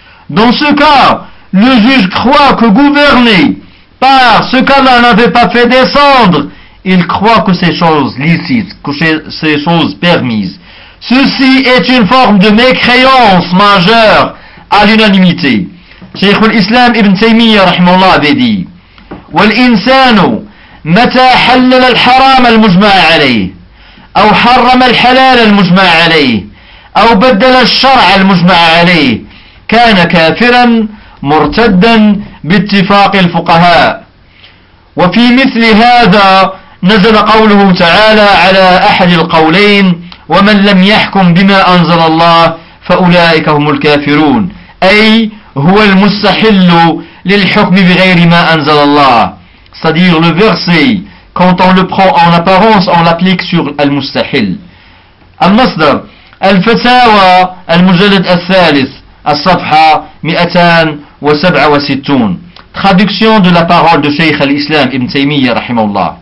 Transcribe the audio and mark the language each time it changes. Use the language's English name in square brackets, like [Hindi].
[French] Dans ce cas, le juge croit que gouverner par ce qu'Allah n'avait pas fait descendre, il croit que ces choses licites, que ces choses permises. Ceci est une forme de mécréance majeure à l'unanimité. Cheikh al-Islam ibn Taymiyyah, rahimahullah, avait dit [Arabic] وَالْإِنسَانُ مَتَى حَلَّلَ الْحَرَامَ الْمُجْمَعَ عَلَيْهِ أو حرم الحلال المجمع عليه أو بدل الشرع المجمع عليه كان كافرا مرتدا باتفاق الفقهاء وفي مثل هذا نزل قوله تعالى على أحد القولين ومن لم يحكم بما أنزل الله فأولئك هم الكافرون أي هو المستحل للحكم بغير ما أنزل الله صدير لفرسي. [French] Quand on le prend en apparence, on l'applique sur Al-Mustahil. [Arabic] Al-Masdar, Al-Fatawa, Al-Mujallad Al-Thalith, Al-Safha, 267. [French] Traduction de la parole de Cheikh Al-Islam Ibn Taymiyyah, rahimahullah.